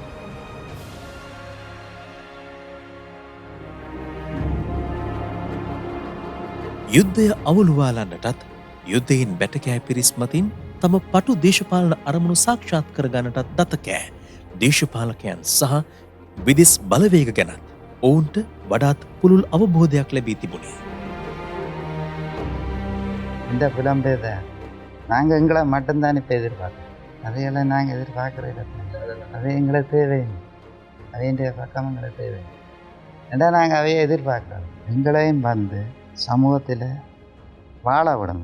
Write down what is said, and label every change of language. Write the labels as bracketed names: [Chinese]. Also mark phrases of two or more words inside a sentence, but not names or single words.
[Sinhala] යුද්ධය අවුළුවාලන්නටත් යුද්ධයෙන් බැටකෑ පිරිස් මතින් තම පටු දේශපාලන අරමුණු සාක්ෂාත් කරගන්නටත් දතකෑ දේශපාලකයන් සහ විදිස් බලවේග ගැනත් ඔවුන්ට වඩාත් පුළුල් අවබෝධයක් ලැබී තිබුණේ. [Tamil] இந்த புலம்பெயர்த நாங்கள் எங்களை மட்டும்தான் இப்போ எதிர்பார்க்குறோம். அதையெல்லாம் நாங்கள் எதிர்பார்க்குறது அது எங்களை தேவையில்லை. அவைய பக்கம் எங்களை தேவை ஏன்னா நாங்கள் அவையை எதிர்பார்க்குறோம். எங்களையும் வந்து சமூகத்தில் வாழ விடுங்க.